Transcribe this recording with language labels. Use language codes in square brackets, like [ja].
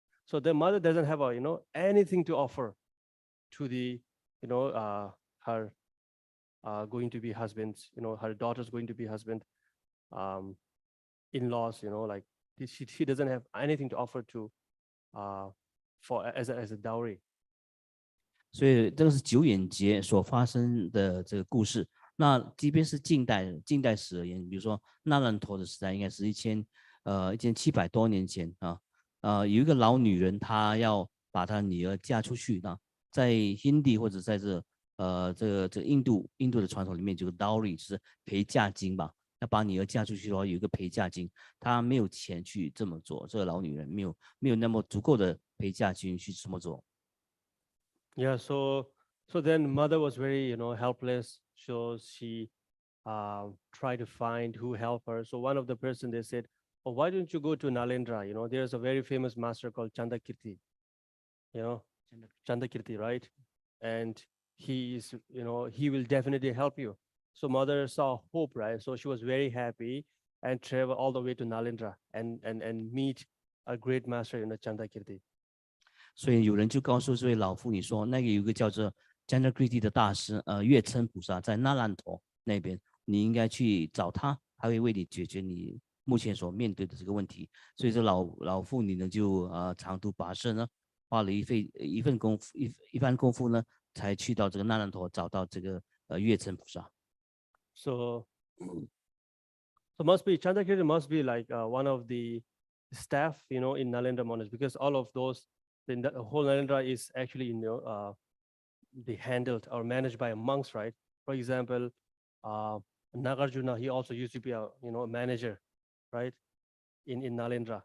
[en] So the mother doesn't have a, anything to offer to the, her going to be husbands, her daughter's going to be husband, in-laws, like she doesn't have anything to offer to as a dowry. [zh] 所以这个是九眼节所发生的这个故事。那即便是近代史而言，比如说那烂陀的时代，应该是1700多年前有一个老女人，她要把她女儿嫁出去。那在 Hindi 或者在这印度的传统里面，就是 dowry， 就是陪嫁金吧。要把女儿嫁出去的话，有一个陪嫁金，她没有钱去这么做。这个老女人没有那么足够的陪嫁金去这么做。 [en] Yeah, so then mother was very, helpless. So she tried to find who help her. So one of the person, they said, oh, why don't you go to Nalendra? There's a very famous master called Chandakirti, Chandakirti, right? And he is, he will definitely help you. So mother saw hope, right? So she was very happy and travel all the way to Nalendra and meet a great master, Chandakirti. [zh] 所以有人就告诉这位老妇女说，那个有一个叫做 Chandakirti 的大师，月称菩萨在那烂陀那边，你应该去找他，他会为你解决你目前所面对的这个问题。所以这老妇女呢，就长途跋涉呢，花了一番功夫呢，才去到这个那烂陀，找到这个月称菩萨。 [en] So must be Chandakirti must be like one of the staff, in Nalendra monastery, because all of those. Then the whole Nalendra is actually, be handled or managed by monks, right? For example, Nagarjuna, he also used to be a manager, right? In Nalendra.